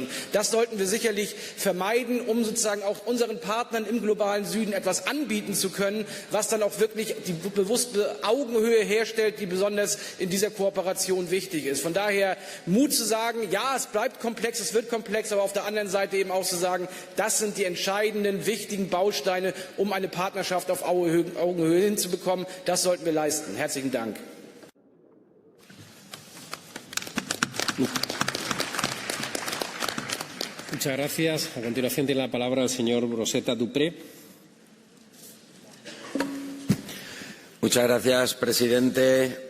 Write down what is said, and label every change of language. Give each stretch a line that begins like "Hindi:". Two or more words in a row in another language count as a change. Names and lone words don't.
German: Das sollten wir sicherlich vermeiden, um sozusagen auch unseren Partnern im globalen Süden etwas anbieten zu können, was dann auch wirklich die bewusste Augenhöhe herstellt, die besonders in dieser Kooperation wichtig ist. Von daher Mut zu sagen, ja, es bleibt komplex, es wird komplex, aber auf der anderen Seite eben auch zu sagen, das sind die entscheidenden, wichtigen Bausteine, um eine Partnerschaft auf Augenhöhe hinzubekommen. Das sollten wir leisten. Herzlichen Dank.
Spanish: Muchas gracias. A continuación tiene la palabra el señor Rosetta Dupré. Muchas gracias, presidente.